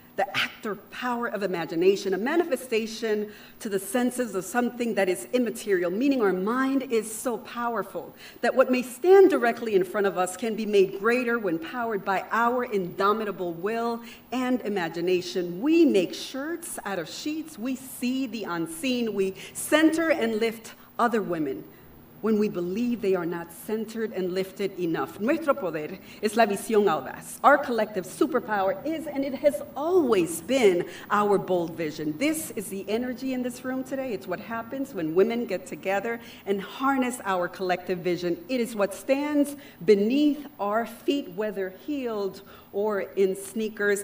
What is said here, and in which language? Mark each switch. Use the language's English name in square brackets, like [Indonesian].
[English] the actor power of imagination, a manifestation to the senses of something that is immaterial, meaning our mind is so powerful that what may stand directly in front of us can be made greater when powered by our indomitable will and imagination. We make shirts out of sheets. We see the unseen. We center and lift other women when we believe they are not centered and lifted enough. [Spanish] Nuestro poder es la visión audaz. [English] Our collective superpower is, and it has always been, our bold vision. This is the energy in this room today. It's what happens when women get together and harness our collective vision. It is what stands beneath our feet, whether heeled or in sneakers.